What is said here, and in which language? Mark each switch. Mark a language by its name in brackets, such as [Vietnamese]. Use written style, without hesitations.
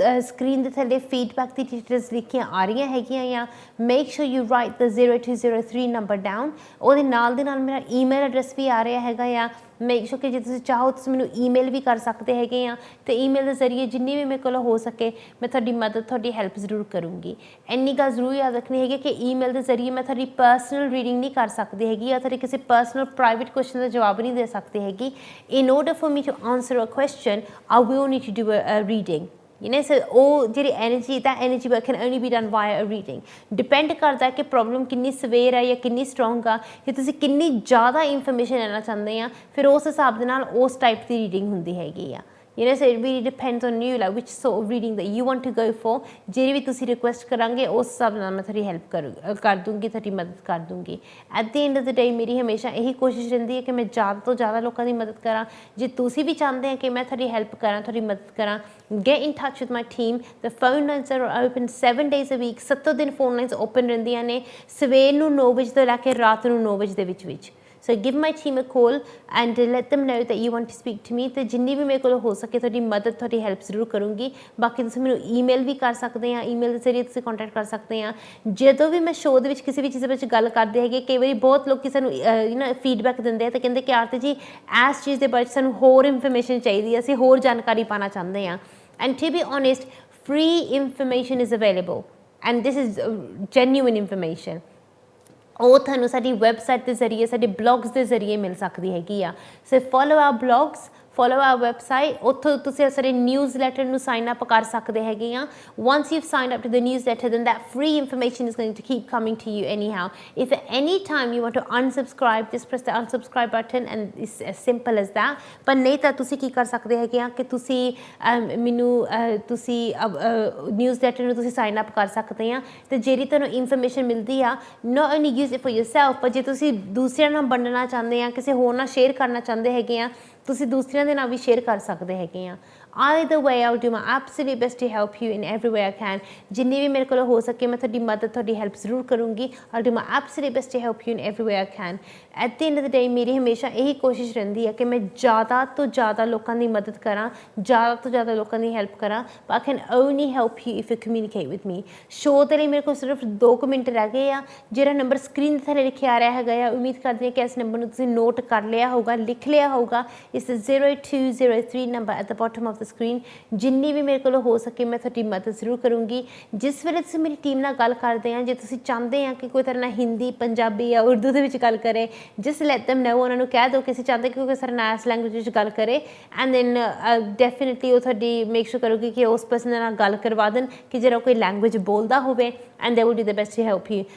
[Punjabi] Screen ਦੇ ਥੱਲੇ feedback ਦੀ details ਲਿਖੀਆਂ ਆ ਰਹੀਆਂ ਹੈਗੀਆਂ ਜਾਂ [English] make sure you write the 0203 number down [Punjabi] ਉਹਦੇ ਨਾਲ ਦੇ ਨਾਲ ਮੇਰਾ ਈਮੇਲ ਐਡਰੈਸ ਵੀ ਆ ਰਿਹਾ ਹੈਗਾ ਜਾਂ ਮੇਕ ਸ਼ੋਰ ਕਿ ਜੇ ਤੁਸੀਂ ਚਾਹੋ ਤੁਸੀਂ ਮੈਨੂੰ ਈਮੇਲ ਵੀ ਕਰ ਸਕਦੇ ਹੈਗੇ ਆ ਅਤੇ ਈਮੇਲ ਦੇ ਜ਼ਰੀਏ ਜਿੰਨੀ ਵੀ ਮੇਰੇ ਕੋਲ ਹੋ ਸਕੇ ਮੈਂ ਤੁਹਾਡੀ ਮਦਦ ਤੁਹਾਡੀ ਹੈਲਪ ਜ਼ਰੂਰ ਕਰੂੰਗੀ ਇੰਨੀ ਗੱਲ ਜ਼ਰੂਰ ਯਾਦ ਰੱਖਣੀ ਹੈਗੀ ਕਿ ਈਮੇਲ ਦੇ ਜ਼ਰੀਏ ਮੈਂ ਤੁਹਾਡੀ ਪਰਸਨਲ ਰੀਡਿੰਗ ਨਹੀਂ ਕਰ ਸਕਦੀ ਹੈਗੀ ਜਾਂ ਤੁਹਾਡੇ ਕਿਸੇ ਪਰਸਨਲ ਪ੍ਰਾਈਵੇਟ ਕੁਐਸਚਨ ਦਾ ਜਵਾਬ ਨਹੀਂ ਦੇ ਸਕਦੀ ਹੈਗੀ [English] in order for me to answer a question I will need to do a reading [Punjabi] ਸੋ ਉਹ ਜਿਹੜੀ energy ਦਾ [English] energy work can only be done via a reading [Punjabi] depend ਕਰਦਾ ਕਿ ਪ੍ਰੋਬਲਮ ਕਿੰਨੀ ਸਵੇਰ ਹੈ ਜਾਂ ਕਿੰਨੀ ਸਟਰੋਂਗ ਆ ਕਿ ਤੁਸੀਂ ਕਿੰਨੀ ਜ਼ਿਆਦਾ ਇਨਫੋਰਮੇਸ਼ਨ ਲੈਣਾ ਚਾਹੁੰਦੇ ਆ ਫਿਰ ਉਸ ਹਿਸਾਬ ਦੇ ਨਾਲ ਉਸ ਟਾਈਪ ਦੀ ਰੀਡਿੰਗ ਹੁੰਦੀ ਹੈਗੀ ਆ [English] You know, so it really depends on you, like which sort of reading that you want to go for. [Punjabi] ਜਿਹੜੀ ਵੀ ਤੁਸੀਂ ਰਿਕੁਐਸਟ ਕਰਾਂਗੇ ਉਸ ਹਿਸਾਬ ਨਾਲ ਮੈਂ ਤੁਹਾਡੀ ਹੈਲਪ ਕਰ ਦੂੰਗੀ, ਤੁਹਾਡੀ ਮਦਦ ਕਰ ਦੂੰਗੀ। [English] at the end of the day [Punjabi] ਮੇਰੀ ਹਮੇਸ਼ਾ ਇਹੀ ਕੋਸ਼ਿਸ਼ ਰਹਿੰਦੀ ਹੈ ਕਿ ਮੈਂ ਜ਼ਿਆਦਾ ਤੋਂ ਜ਼ਿਆਦਾ ਲੋਕਾਂ ਦੀ ਮਦਦ ਕਰਾਂ। ਜੇ ਤੁਸੀਂ ਵੀ ਚਾਹੁੰਦੇ ਹੋ ਕਿ ਮੈਂ ਤੁਹਾਡੀ ਹੈਲਪ ਕਰਾਂ, ਤੁਹਾਡੀ ਮਦਦ ਕਰਾਂ, [English] get in touch with my team. The phone lines are open 7 days a week, [Punjabi] 7 ਦਿਨ ਫੋਨ ਲਾਈਨਸ ਓਪਨ ਰਹਿੰਦੀਆਂ ਨੇ, ਸਵੇਰ ਨੂੰ 9 ਵਜੇ ਤੋਂ ਲੈ ਕੇ ਰਾਤ ਨੂੰ 9 ਵਜੇ ਦੇ ਵਿੱਚ। [English] So give my team a call and let them know that you want to speak to me. [Punjabi] ਤੇ ਜਿੰਨੀ ਵੀ ਮੇਰੇ ਕੋਲ ਹੋ ਸਕੇ ਤੁਹਾਡੀ ਮਦਦ, ਤੁਹਾਡੀ ਹੈਲਪ ਜ਼ਰੂਰ ਕਰੂੰਗੀ। ਬਾਕੀ ਤੁਸੀਂ ਮੈਨੂੰ ਈਮੇਲ ਵੀ ਕਰ ਸਕਦੇ ਆ, ਈਮੇਲ ਦੇ ਜ਼ਰੀਏ ਤੁਸੀਂ ਕੰਟੈਕਟ ਕਰ ਸਕਦੇ ਆ। ਜਦੋਂ ਵੀ ਮੈਂ ਸ਼ੋਅ ਦੇ ਵਿੱਚ ਕਿਸੇ ਵੀ ਚੀਜ਼ ਵਿੱਚ ਗੱਲ ਕਰਦੇ ਹੈਗੇ, ਕਈ ਵਾਰੀ ਬਹੁਤ ਲੋਕ ਸਾਨੂੰ ਫੀਡਬੈਕ ਦਿੰਦੇ ਆ ਤੇ ਕਹਿੰਦੇ ਕਿ ਆਰਤੀ ਜੀ ਇਸ ਚੀਜ਼ ਦੇ ਬਾਰੇ ਸਾਨੂੰ ਹੋਰ ਇਨਫੋਰਮੇਸ਼ਨ ਚਾਹੀਦੀ ਹੈ, ਅਸੀਂ ਹੋਰ ਜਾਣਕਾਰੀ ਪਾਉਣਾ ਚਾਹੁੰਦੇ ਹਾਂ। [English] And to be honest, free information is available and this is genuine information. [Punjabi] ਉਹ ਤੁਹਾਨੂੰ ਸਾਡੀ ਵੈਬਸਾਈਟ ਦੇ ਜ਼ਰੀਏ, ਸਾਡੇ ਬਲੌਗਸ ਦੇ ਜ਼ਰੀਏ ਮਿਲ ਸਕਦੀ ਹੈਗੀ ਆ। [English] So follow our blogs, follow our website. [Punjabi] ਉੱਥੋਂ ਤੁਸੀਂ ਸਾਡੇ newsletter ਨੂੰ sign up ਕਰ ਸਕਦੇ ਹੈਗੇ ਆ। [English] Once you've signed up to the newsletter, then that free information is going to keep coming to you anyhow. If at any time you want to unsubscribe, just press the unsubscribe button and it's as simple as that. [Punjabi] ਪਰ ਨਹੀਂ ਤਾਂ ਤੁਸੀਂ ਕੀ ਕਰ ਸਕਦੇ ਹੈਗੇ ਆ ਕਿ ਤੁਸੀਂ ਮੈਨੂੰ ਤੁਸੀਂ newsletter ਨੂੰ ਤੁਸੀਂ sign up ਕਰ ਸਕਦੇ ਆ ਤੇ ਜਿਹੜੀ ਤੁਹਾਨੂੰ information ਮਿਲਦੀ ਆ, [English] not only use it for yourself, [Punjabi] ਪਰ ਜੇ ਤੁਸੀਂ ਦੂਸਰਿਆਂ ਨਾਲ ਵੰਡਣਾ ਚਾਹੁੰਦੇ ਆ, ਕਿਸੇ ਹੋਰ ਨਾਲ ਸ਼ੇਅਰ ਕਰਨਾ ਚਾਹੁੰਦੇ ਹੈਗੇ ਆ, ਤੁਸੀਂ ਦੂਸਰਿਆਂ ਦੇ ਨਾਲ ਵੀ ਸ਼ੇਅਰ ਕਰ ਸਕਦੇ ਹੈਗੇ ਆ। [English] Either way, I'll do my absolute best to help you in every way I can. [Punjabi] ਜਿੰਨੀ ਵੀ ਮੇਰੇ ਕੋਲ ਹੋ ਸਕੇ ਮੈਂ ਤੁਹਾਡੀ ਮਦਦ, ਤੁਹਾਡੀ ਹੈਲਪ ਜ਼ਰੂਰ ਕਰੂੰਗੀ। [English] I'll do my absolute best to help you in every way I can. At the end of the day, [Punjabi] ਮੇਰੀ ਹਮੇਸ਼ਾ ਇਹੀ ਕੋਸ਼ਿਸ਼ ਰਹਿੰਦੀ ਹੈ ਕਿ ਮੈਂ ਜ਼ਿਆਦਾ ਤੋਂ ਜ਼ਿਆਦਾ ਲੋਕਾਂ ਦੀ ਮਦਦ ਕਰਾਂ, ਜ਼ਿਆਦਾ ਤੋਂ ਜ਼ਿਆਦਾ ਲੋਕਾਂ ਦੀ ਹੈਲਪ ਕਰਾਂ। [English] But I can only help you if you communicate with me. [Punjabi] Show ਦੇ ਲਈ ਮੇਰੇ ਕੋਲ ਸਿਰਫ 2 ਮਿੰਟ ਰਹਿ ਗਏ ਆ। ਜਿਹੜਾ ਨੰਬਰ ਸਕਰੀਨ ਦੇ ਥੱਲੇ ਲਿਖਿਆ ਆ ਰਿਹਾ ਹੈਗਾ ਆ, ਉਮੀਦ ਕਰਦੀ ਹਾਂ ਕਿ ਇਸ ਨੰਬਰ ਨੂੰ ਤੁਸੀਂ ਨੋਟ ਕਰ ਲਿਆ ਹੋਊਗਾ, ਲਿਖ ਲਿਆ ਹੋਊਗਾ। [English] It's the 0203 number at the bottom of the screen. [Punjabi] ਜਿੰਨੀ ਵੀ ਮੇਰੇ ਕੋਲ ਹੋ ਸਕੇ ਮੈਂ ਤੁਹਾਡੀ ਮਦਦ ਜ਼ਰੂਰ ਕਰੂੰਗੀ। ਜਿਸ ਵੇਲੇ ਤੁਸੀਂ ਮੇਰੀ ਟੀਮ ਨਾਲ ਗੱਲ ਕਰਦੇ ਆ, ਜੇ ਤੁਸੀਂ ਚਾਹੁੰਦੇ ਆ ਕਿ ਕੋਈ ਤੁਹਾਡੇ ਨਾਲ ਹਿੰਦੀ, ਪੰਜਾਬੀ ਜਾਂ ਉਰਦੂ ਦੇ ਵਿੱਚ ਗੱਲ ਕਰੇ, [English] just let them know, [Punjabi] ਉਹਨਾਂ ਨੂੰ ਕਹਿ ਦਿਓ ਕਿ ਅਸੀਂ ਚਾਹੁੰਦੇ ਕਿ ਕੋਈ ਸਾਡੇ ਨਾਲ ਇਸ ਲੈਂਗੁਏਜ ਵਿੱਚ ਗੱਲ ਕਰੇ। [English] and then definitely [Punjabi] ਉਹ ਤੁਹਾਡੀ ਮੇਕ ਸ਼ੋਰ ਕਰੂਗੀ ਕਿ ਉਸ ਪਰਸਨ ਨਾਲ ਗੱਲ ਕਰਵਾ ਦੇਣ ਕਿ ਜਿਹੜਾ ਕੋਈ ਲੈਂਗੁਏਜ ਬੋਲਦਾ ਹੋਵੇ, [English] And they will do the best to help you.